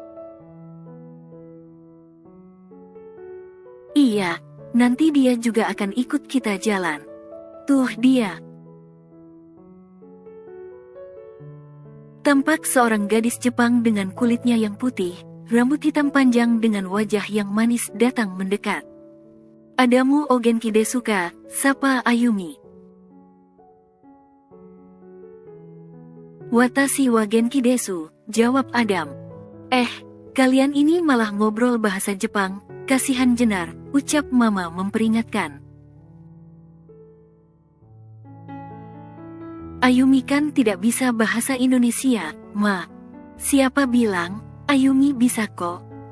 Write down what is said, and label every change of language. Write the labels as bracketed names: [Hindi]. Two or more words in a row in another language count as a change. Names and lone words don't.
[Indonesian] Iya, nanti dia juga akan ikut kita jalan. Tuh dia. Tampak seorang gadis Jepang dengan kulitnya yang putih, rambut hitam panjang dengan wajah yang manis datang mendekat. [Japanese] アダム、お元気ですか, [Indonesian] sapa Ayumi. [Japanese] 私は元気です, [Indonesian] jawab Adam. Kalian ini malah ngobrol bahasa Jepang, kasihan Jenar, ucap Mama memperingatkan. Ayumi kan tidak bisa bahasa Indonesia, Ma. Siapa bilang, Ayumi bisa kok.